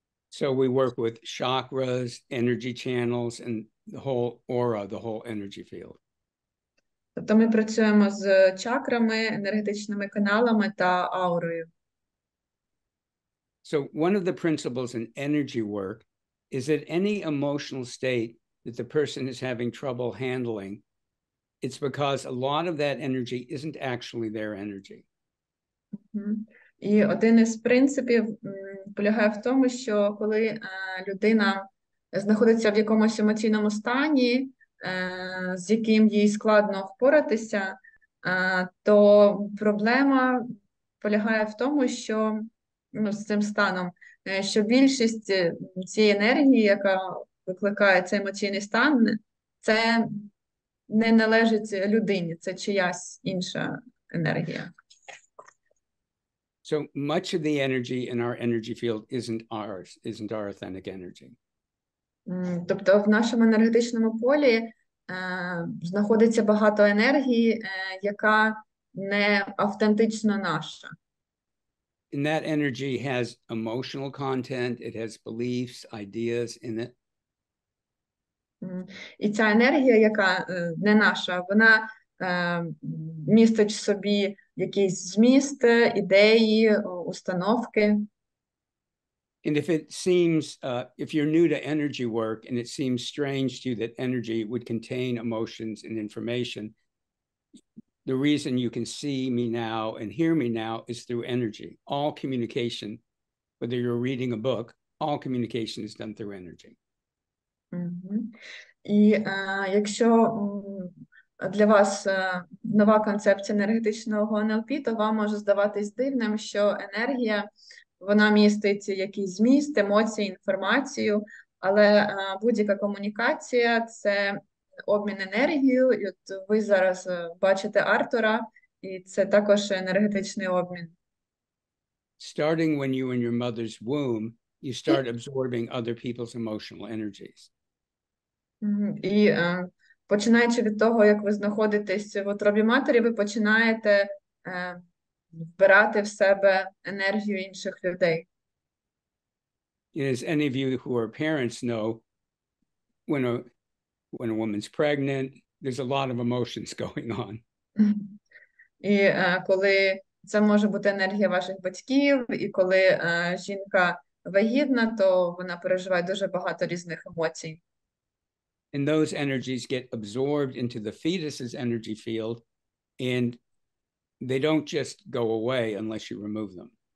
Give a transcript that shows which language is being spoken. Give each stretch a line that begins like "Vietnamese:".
English: So we work with chakras, energy channels, and the whole aura, the whole energy field.
Ukrainian: Тобто ми працюємо з чакрами, енергетичними каналами та аурою.
English: So one of the principles in energy work is that any emotional state that the person is having trouble handling, it's because a lot of that energy isn't actually their energy.
Ukrainian: І один із принципів полягає в тому, що коли людина знаходиться в якомусь емоційному стані, з яким їй складно впоратися, то проблема полягає в тому, що з цим станом, що більшість цієї енергії, яка викликає цей емоційний стан, це не належить людині, це чиясь інша енергія.
English: So much of the energy in our energy field isn't ours, isn't our authentic energy.
Ukrainian: Тобто в нашому енергетичному полі знаходиться багато енергії, яка не автентично наша.
English: And that energy has emotional content, it has beliefs, ideas in it.
Ukrainian: І ця енергія, яка не наша, вона містить в собі якийсь зміст, ідеї, установки.
English: And if it seems, if you're new to energy work and it seems strange to you that energy would contain emotions and information, the reason you can see me now and hear me now is through energy. All communication, whether you're reading a book, all communication is done through energy.
Ukrainian: І якщо для вас нова концепція енергетичного НЛП, то вам може здаватись дивним, що енергія, вона містить якийсь зміст, емоції, інформацію, але будь-яка комунікація – це обмін енергією. І от ви зараз бачите Артура, і це також енергетичний обмін.
English: Starting when you were in your mother's womb, you start absorbing other people's emotional energies.
Ukrainian: І починаючи від того, як ви знаходитесь в утробі матері, ви починаєте вбирати в себе енергію інших людей.
English: As any of you who are parents know, when a woman's pregnant, there's a lot of emotions going on.
Ukrainian: І коли це може бути енергія ваших батьків, і коли жінка вагітна, то вона переживає дуже багато різних емоцій.
English: And those energies get absorbed into the fetus's energy field, and they don't just go away unless you remove them.